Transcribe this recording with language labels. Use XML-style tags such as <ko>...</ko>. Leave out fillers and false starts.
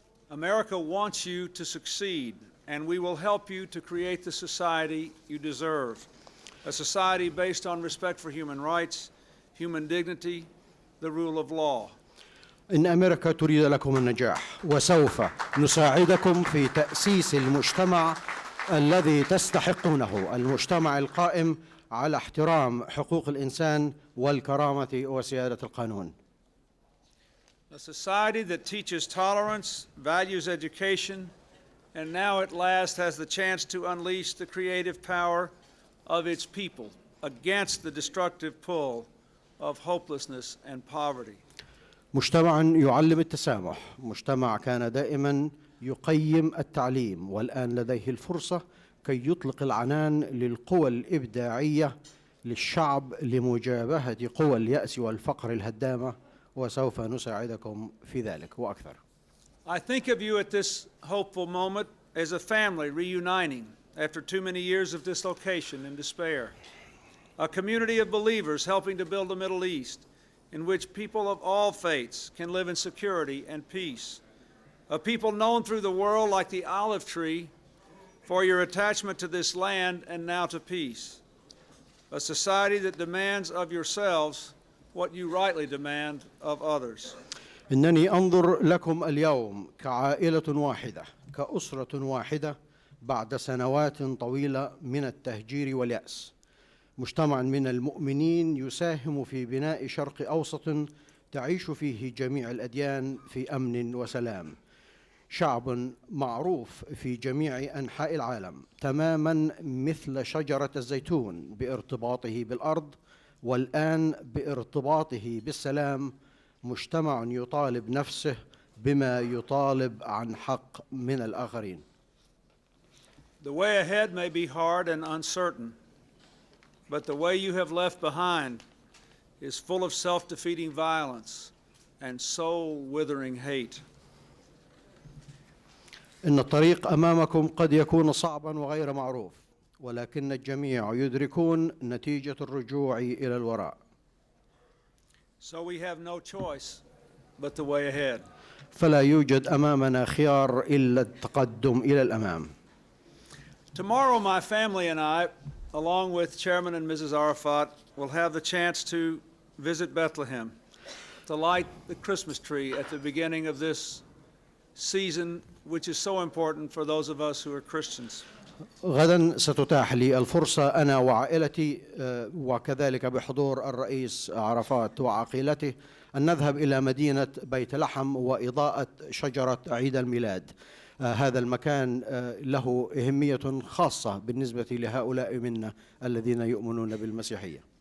<en>America wants you to succeed, and we will help you to create the society you deserve, a society based on respect for human rights, human dignity, the rule of law.</en> <ar>إن أمريكا تريد لكم النجاح، وسوف نساعدكم في تأسيس المجتمع الذي تستحقونه، المجتمع القائم على احترام حقوق الإنسان والكرامة وسيادة القانون.</ar> <en>A society that teaches tolerance, values education, and now at last has the chance to unleash the creative power of its people against the destructive pull of hopelessness and poverty.</en> <ar>مجتمع يعلم التسامح، مجتمع كان دائما يقيم التعليم، والآن لديه الفرصة كي يطلق العنان للقوى الإبداعية للشعب لمجابهة قوى اليأس والفقر الهدامة، وسوف نساعدكم في ذلك وأكثر.</ar> <en>I think of you at this hopeful moment as a family reuniting after too many years of dislocation and despair, a community of believers helping to build a Middle East in which people of all faiths can live in security and peace, a people known through the world like the olive tree for your attachment to this land and now to peace, a society that demands of yourselves what you rightly demand of others.</en> <ar>إنني أنظر لكم اليوم كعائلة واحدة، كأسرة واحدة بعد سنوات طويلة من التهجير واليأس، مجتمع من المؤمنين يساهم في بناء شرق أوسط تعيش فيه جميع الأديان في أمن وسلام، شعب معروف في جميع أنحاء العالم تماما مثل شجرة الزيتون بارتباطه بالأرض، والآن بارتباطه بالسلام، مجتمع يطالب نفسه بما يطالب عن حق من الآخرين.</ar> <en>The way ahead may be hard and uncertain, but the way you have left behind is full of self-defeating violence and soul-withering hate.</en> <ar>إن الطريق أمامكم قد يكون صعبا وغير معروف، ولكن الجميع يدركون نتيجة الرجوع إلى الوراء.</ar> <en>So we have no choice but the way ahead.</en> <ar>فلا يوجد أمامنا خيار إلا التقدم إلى الأمام.</ar> <en>Tomorrow my family and I, along with Chairman and Mrs. Arafat, will have the chance to visit Bethlehem, to light the Christmas tree at the beginning of this season, which is so important for those of us who are Christians.</en> <ar>غدا ستتاح لي الفرصة أنا وعائلتي وكذلك بحضور الرئيس عرفات وعائلته أن نذهب إلى مدينة بيت لحم وإضاءة شجرة عيد الميلاد. هذا المكان له أهمية خاصة بالنسبة لهؤلاء منا الذين يؤمنون بالمسيحية.</ar>